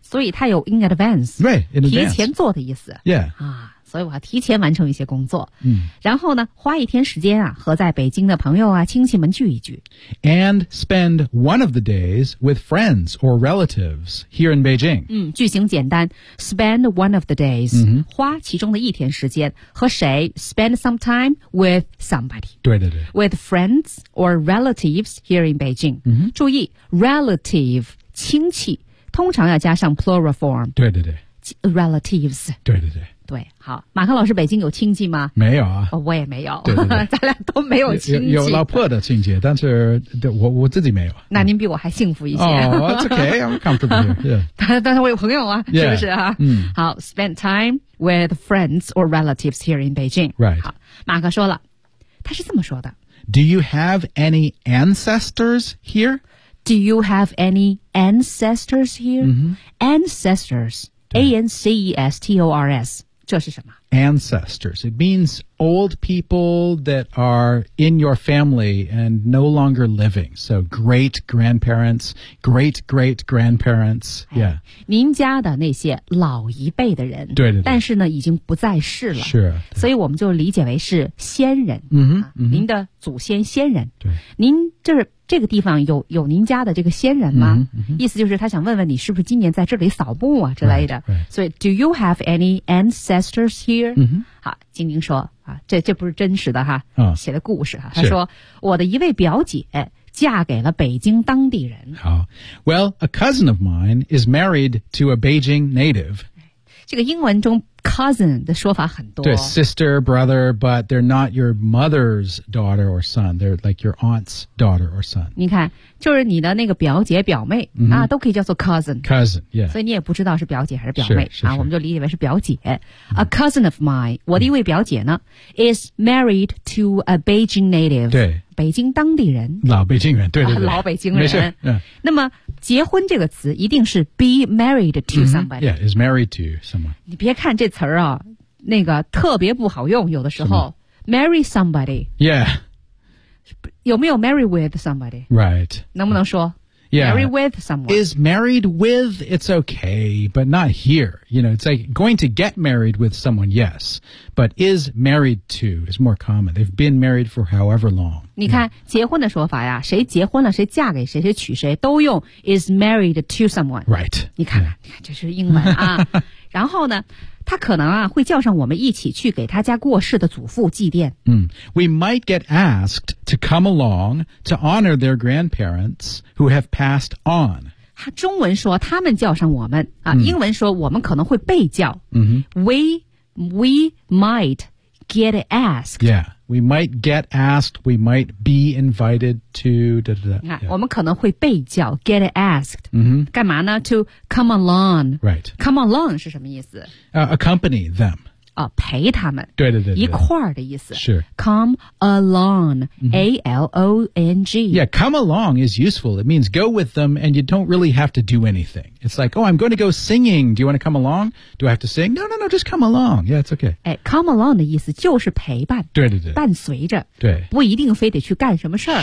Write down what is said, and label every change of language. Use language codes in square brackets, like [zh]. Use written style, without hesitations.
[zh] 所以它有 in advance. [en] Right, in advance. [zh] 提前做的意思。 [en] Yeah. [zh] 所以我要提前完成一些工作。嗯。然后呢花一天时间啊和在北京的朋友啊亲戚们聚一聚。 [en] And spend one of the days with friends or relatives here in Beijing. [zh] 嗯句型简单。 [en] Spend one of the days.、 [zh] 嗯、花其中的一天时间和谁 ? [en] Spend some time with somebody. [zh] 对对对。 [en] With friends or relatives here in Beijing.、 [zh] 嗯、注意 ,relative, 亲戚通常要加上 plural form. 对对对。 [en] Relatives. [zh] 对对对。对，好，马克老师，北京有亲戚吗？没有啊，哦、我也没有，对对对咱俩都没有亲戚。有老婆的亲戚，但是我自己没有。那您比我还幸福一些。 [en] 哦、oh, ，OK， I'm comfortable here.、Yeah. [zh] 但是我有朋友啊， [en] yeah. [zh] 是不是啊？嗯， [en] 好 ，spend time with friends or relatives here in Beijing. Right. [zh] 好，马克说了，他是这么说的 [en] ：Do you have any ancestors here? Do you have any ancestors here?、 Mm-hmm. Ancestors, A-N-C-E-S-T-O-R-S. 这是什么 Ancestors. It means old people that are in your family and no longer living. So great grandparents, great great grandparents.、哎、yeah. [zh] 您家的那些老一辈的人。对对对。但是呢已经不在世了。是。所以我们就理解为是先人。嗯、mm-hmm, 啊 mm-hmm. 您的祖先先人。对。您就是这个地方有您家的这个先人吗、嗯嗯、意思就是他想问问你是不是今年在这里扫墓啊之类的。 [en] Right, right. 所以 ,do you have any ancestors here?、 [zh] 嗯、好金宁说啊这不是真实的哈、哦、写的故事哈、啊。他说我的一位表姐嫁给了北京当地人。 [en] 好 ,well, a cousin of mine is married to a Beijing native. [zh] 这个英文中 cousin 的说法很多。 [en] 对 ,sister, brother, but they're not your mother's daughter or son. They're like your aunt's daughter or son. [zh] 你看就是你的那个表姐表妹、 [en] mm-hmm. [zh] 啊都可以叫做 cousin。 [en] cousin, yeah. [zh] 所以你也不知道是表姐还是表妹。是是是啊我们就理解为是表姐。 [en] Mm-hmm. A cousin of mine, [zh] 我的一位表姐呢、 [en] mm-hmm. is married to a Beijing native. [zh] 对。北京当地人。老北京人对对对。老北京人。没事、yeah. 那么结婚这个词一定是 [en] be married to somebody.、 [zh] Mm-hmm. [en] Yeah, is married to someone. [zh] 你别看这词儿啊那个特别不好用有的时候。 [en] marry somebody. Yeah. [zh] 有没有 marry with somebody? [en] Right. [zh] 能不能说 [en] Yeah. Marry with someone. Is married with, it's okay, but not here. You know, it's like going to get married with someone, yes. But is married to is more common. They've been married for however long. [zh] 你看、yeah. 结婚的说法呀谁结婚了谁嫁给谁谁娶谁都用 is married to someone. [en] Right. [zh] 你看、yeah. 这是英文啊。然后呢他可能啊会叫上我们一起去给他家过世的祖父祭奠。 [en] 嗯、We might get asked to come along to honor their grandparents who have passed on. [zh] 他中文说他们叫上我们啊、嗯、英文说我们可能会被叫。嗯哼。 [en] We might get asked. Yeah, we might get asked, we might be invited to, [zh] 对对对。我们可能会被叫 get asked. 嗯哼。干嘛呢 ? [en] to come along. Right. [zh] Come along 是什么意思、 [en] accompany them. [zh] 啊、陪他们。对对 对, 对。一块儿的意思。 [en] Sure. Come along,、mm-hmm. A-L-O-N-G. Yeah, come along is useful. It means go with them and you don't really have to do anything. It's like, oh, I'm going to go singing. Do you want to come along? Do I have to sing? No, no, no, just come along. Yeah, it's okay. [zh] 哎 ,come along 的意思就是陪伴。对对对。伴随着。对。不一定非得去干什么事儿。